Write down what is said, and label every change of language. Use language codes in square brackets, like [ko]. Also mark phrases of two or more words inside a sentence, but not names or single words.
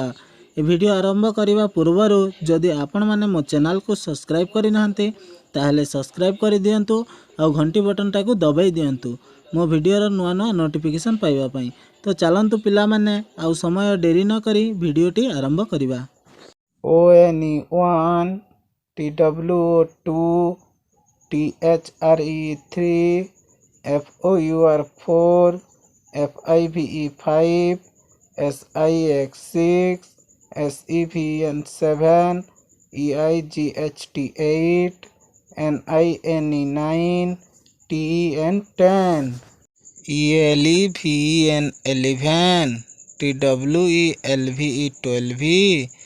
[or] ଏ ଭିଡିଓ ଆରମ୍ଭ କରନେ ପୂର୍ବର ଯଦି ଆପଣ ମାନେ ମୋ ଚ୍ୟାନେଲ କୁ ସବସ୍କ୍ରାଇବ କରି ନାହାନ୍ତେ ତାହାଲେ ସବସ୍କ୍ରାଇବ କର ଦିଅନ୍ତୁ ଆଉ ଘଣ୍ଟି ବଟନ ଟିକେ ଦବାଇ ଦିଅନ୍ତୁ ମୋ ଭିଡିଓ ର ନୂଆ ନୂଆ ନୋଟିଫିକେସନ ପାଇବା ପଇଁ। ତ ଚାଲନ୍ତୁ ପିଲା ମାନେ ଆଉ ସମୟ ଡେରି ନ କରି ଭିଡିଓଟି ଆରମ୍ଭ କରିବା। [en] ONE TWO2 THRE3 FOUR4 FIVE5 SIX6 SEVN7 EIGHT8 NINE TEN10 ELEVN11 TWELVE12